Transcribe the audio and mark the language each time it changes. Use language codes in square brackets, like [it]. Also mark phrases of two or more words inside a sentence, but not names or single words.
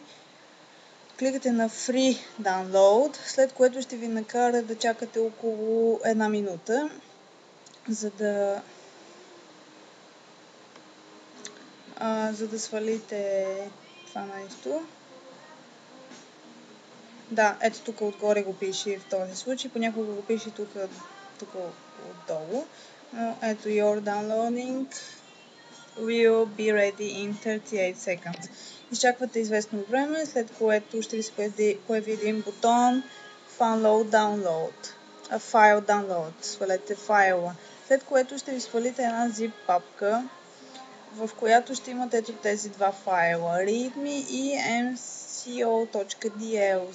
[bg] Кликате на [en] Free Download, [bg] след което ще ви накара да чакате около една минута, за да свалите това нещо. Да, ето тук отгоре го пише в този случай, понякога го пише тук отдолу. [en] Ето Your downloading will be ready in 38 seconds. [bg] Изчаквате известно време, след което ще ви се появи един бутон [en] File Download. [bg] Свалете файла. След което ще ви свалите една zip папка, в която ще имате ето тези два файла readme и mco.dl.